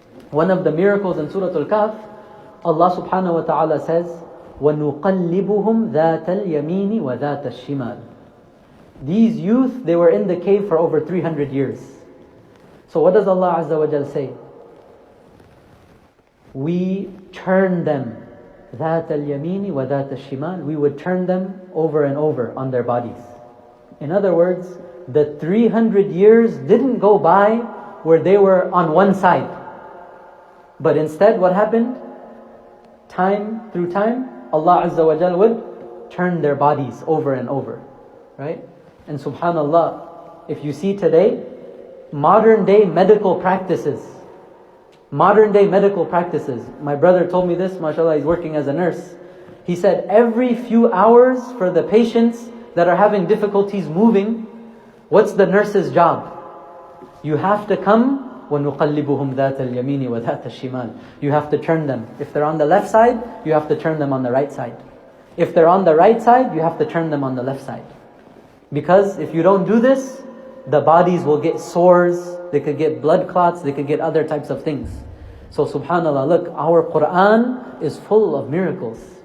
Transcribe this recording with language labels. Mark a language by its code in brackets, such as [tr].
[en] One of the miracles in Surah Al-Kahf, Allah subhanahu wa ta'ala says, [ar] وَنُقَلِّبُهُمْ ذَاتَ الْيَمِينِ وَذَاتَ الشِّمَالِ. [en] These youth, they were in the cave for over 300 years. So what does Allah Azza wa Jal say? We turn them, [ar] ذَاتَ الْيَمِينِ وَذَاتَ الشِّمَالِ. [en] We would turn them over and over on their bodies. In other words, the 300 years didn't go by where they were on one side. But instead, what happened? Time through time, Allah Azza wa Jal would turn their bodies over and over. Right? And subhanallah, if you see today, modern day medical practices. My brother told me this, mashallah, he's working as a nurse. He said every few hours for the patients that are having difficulties moving, what's the nurse's job? You have to come, [ar] وَنُقَلِّبُهُمْ ذَاتَ الْيَمِينِ وَذَاتَ الشِّمَالِ. [en] You have to turn them. If they're on the left side, you have to turn them on the right side. If they're on the right side, you have to turn them on the left side. Because if you don't do this, the bodies will get sores, they could get blood clots, they could get other types of things. So subhanallah, look, our Quran is full of miracles.